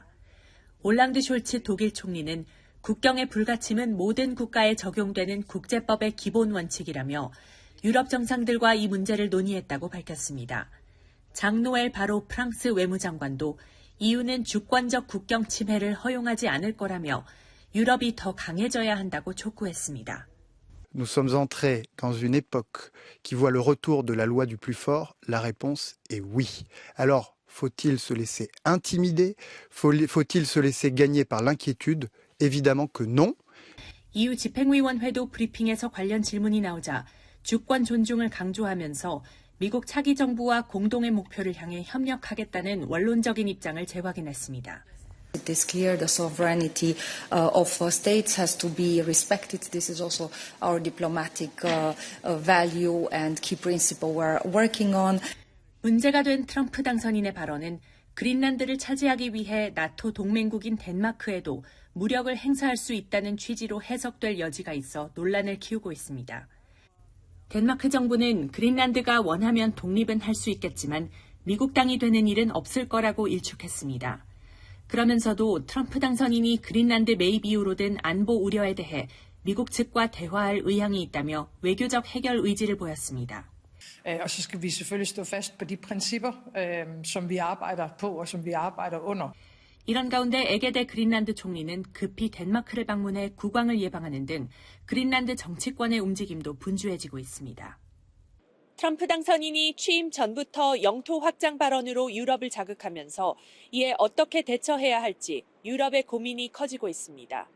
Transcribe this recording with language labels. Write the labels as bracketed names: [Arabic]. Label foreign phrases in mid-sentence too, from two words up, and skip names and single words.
[Korean] 올랑드 숄츠 독일 총리는 국경의 불가침은 모든 국가에 적용되는 국제법의 기본 원칙이라며 유럽 정상들과 이 문제를 논의했다고 밝혔습니다. 장 노엘 바로 프랑스 외무장관도 EU는 주권적 국경 침해를 허용하지 않을 거라며 유럽이 더 강해져야 한다고 촉구했습니다. [French] nous sommes entrés dans une époque qui voit le retour de la loi du plus fort? La réponse est oui. Alors, faut-il se laisser intimider? Faut-il se laisser gagner par l'inquiétude? Évidemment que non. [Korean] EU 집행위원회도 브리핑에서 관련 질문이 나오자 주권 존중을 강조하면서 미국 차기 정부와 공동의 목표를 향해 협력하겠다는 원론적인 입장을 재확인했습니다. [English] It is clear the sovereignty of states has to be respected. This is also our diplomatic value and key principle we're working on. [Korean] 문제가 된 트럼프 당선인의 발언은 그린란드를 차지하기 위해 나토 동맹국인 덴마크에도 무력을 행사할 수 있다는 취지로 해석될 여지가 있어 논란을 키우고 있습니다. 덴마크 정부는 그린란드가 원하면 독립은 할 수 있겠지만 미국 땅이 되는 일은 없을 거라고 일축했습니다. 그러면서도 트럼프 당선인이 그린란드 매입 이유로 든 안보 우려에 대해 미국 측과 대화할 의향이 있다며 외교적 해결 의지를 보였습니다. [Danish] Og så skal vi selvfølgelig stå fast på de principper, som vi arbejder på og som vi arbejder under. [Korean] 이런 가운데 에게데 그린란드 총리는 급히 덴마크를 방문해 국왕을 예방하는 등 그린란드 정치권의 움직임도 분주해지고 있습니다. 트럼프 당선인이 취임 전부터 영토 확장 발언으로 유럽을 자극하면서 이에 어떻게 대처해야 할지 유럽의 고민이 커지고 있습니다.